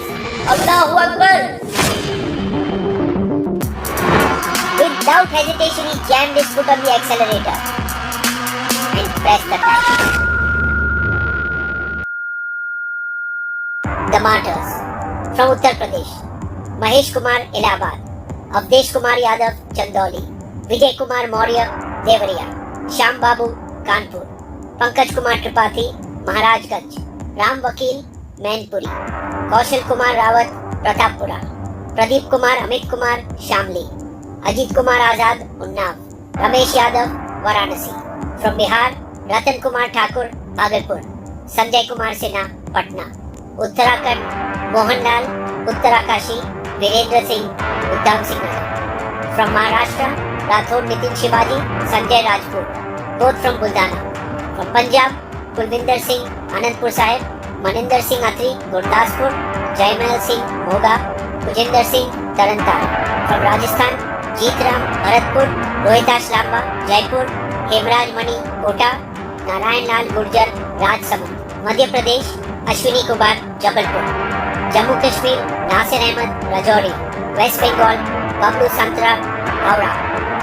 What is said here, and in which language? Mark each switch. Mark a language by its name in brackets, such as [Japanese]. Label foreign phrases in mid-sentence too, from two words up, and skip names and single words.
[Arabic] الله أكبر! [English] Without hesitation, he jammed his foot on the accelerator and pressed the throttle. The martyrs from Uttar Pradesh: Mahesh Kumar, Allahabad; Avdesh Kumar Yadav, Chandoli; Vijay Kumar Maurya, Devariya; Shyam Babu, Kanpur; Pankaj Kumar Tripathi, Maharajganj; Ram Vakil, Mainpuri; Kaushal Kumar Rawat, Pratappura; Pradeep Kumar, Amit Kumar, Shamli; Ajit Kumar Azad, Unnav; Ramesh Yadav, Varanasi. From Bihar, Ratan Kumar Thakur, Bhagalpur; Sanjay Kumar Sinha, Patna. Uttarakhand, Mohan Lal, Uttarakashi; Virendra Singh, Uddham Singh. From Maharashtra, Rathod Nitin Shivaji, Sanjay Rajput, both from Buldana. From Punjab, Kulvinder Singh, Anandpur Sahib; Maninder Singh Atri, Gurdaspur; Jaimal Singh, Moga; Pujinder Singh, Tarantan. From Rajasthan, Jeetram, Bharatpur; Rohitas Lamba, Jaipur; Hemraj Mani, Kota; Narayan Lal Gurjar, Rajsamand. Madhya Pradesh, Ashwini Kumar, Jabalpur. Jammu Kashmir, Nasir Ahmed, Rajouri. West Bengal, Bablu Santra, Howrah.